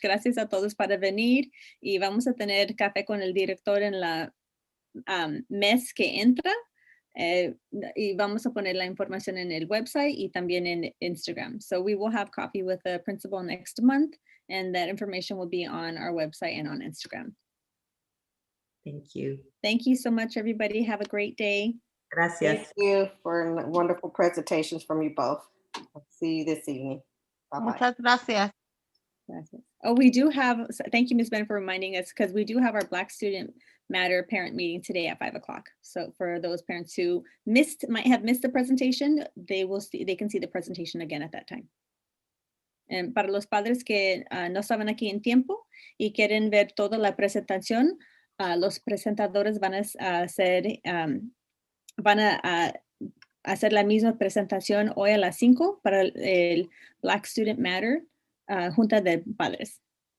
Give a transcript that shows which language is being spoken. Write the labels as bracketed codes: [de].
[es] Gracias a todos para venir y vamos a tener café con el director en la mes que entra. Y vamos a poner la información en el website y también en Instagram. [en] So we will have coffee with the principal next month and that information will be on our website and on Instagram. Thank you. Thank you so much, everybody. Have a great day. [es] Gracias. [en] Thank you for wonderful presentations from you both. I'll see you this evening. Bye-bye. [es] Muchas gracias. Gracias. [en] Oh, we do have, thank you, Ms. Ben, for reminding us, because we do have our Black Student Matter parent meeting today at 5 o'clock. So for those parents who might have missed the presentation, they can see the presentation again at that time. [es] And para los padres que no estaban aquí en tiempo y quieren ver toda la presentación, los presentadores van a hacer la misma presentación hoy a las 5 para el Black Student Matter Junta de Padres.